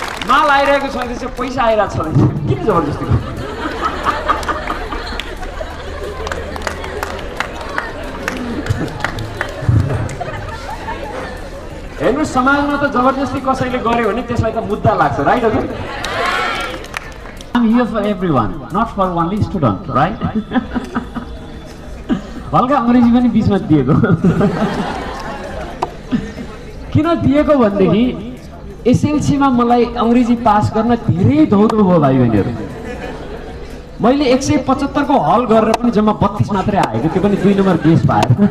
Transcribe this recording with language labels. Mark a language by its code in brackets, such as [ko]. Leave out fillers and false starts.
[ne] माल आइरहेको छ, पैसा आइरहेको छ, किन जबरजस्ती हेर्नु। समाजमा त जबरजस्ती कसैले गर्यो भने त्यसलाई त मुद्दा लाग्छ, राइट हजुर? [en] I'm here for everyone, not for only student, right? [ne] हल्का अङ्ग्रेजी पनि बिचमा दिएको। किन दिएको भनेदेखि एसएलसीमा मलाई अङ्ग्रेजी पास गर्न धेरै धौधो भयो भाइ बहिनीहरू। मैले 175 को हल गरेर पनि जम्मा 32 मात्रै आएको, त्यो पनि 2 नम्बर बेस पाएर।